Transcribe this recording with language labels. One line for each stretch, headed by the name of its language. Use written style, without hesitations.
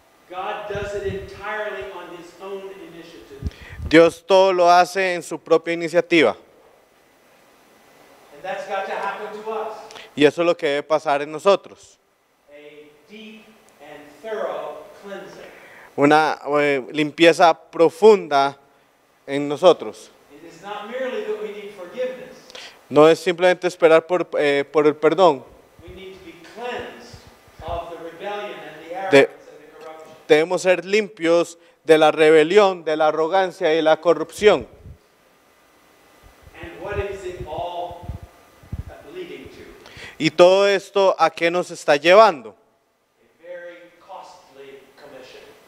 English: God does it entirely on his own initiative.
Spanish: Dios todo lo hace en su propia iniciativa.
English: And that's got to happen to us.
Spanish: Y eso es lo que debe pasar en nosotros.
English: A deep and thorough cleansing.
Spanish: Una limpieza profunda en nosotros.
English: It is not merely that we need forgiveness.
Spanish: No es simplemente esperar por el perdón.
English: We need to be cleansed of the rebellion and the arrogance and the corruption.
Spanish: Debemos ser limpios de la rebelión, de la arrogancia y la corrupción.
English: And what is it all leading to?
Spanish: Y todo esto, ¿a qué nos está llevando?
English: A very costly commission.